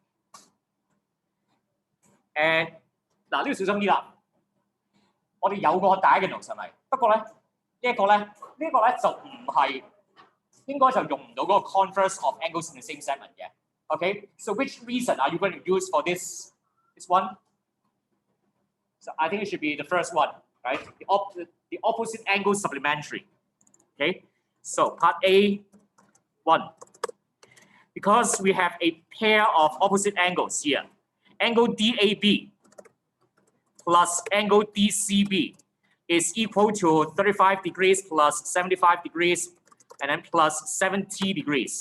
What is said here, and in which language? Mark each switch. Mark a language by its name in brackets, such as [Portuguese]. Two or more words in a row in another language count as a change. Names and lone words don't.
[Cantonese] And 嗱呢個小心啲啦，我哋有個 diagonal 係咪？不過咧呢一個咧就唔係應該就用唔到嗰個 [English] converse of angles in the same segment [Cantonese] 嘅。 [English] Okay, so which reason are you going to use for this one? So I think it should be the first one, right? The opposite angle supplementary. Okay, so part A, 1. Because we have a pair of opposite angles here, angle DAB plus angle DCB is equal to 35 degrees plus 75 degrees and then plus 70 degrees.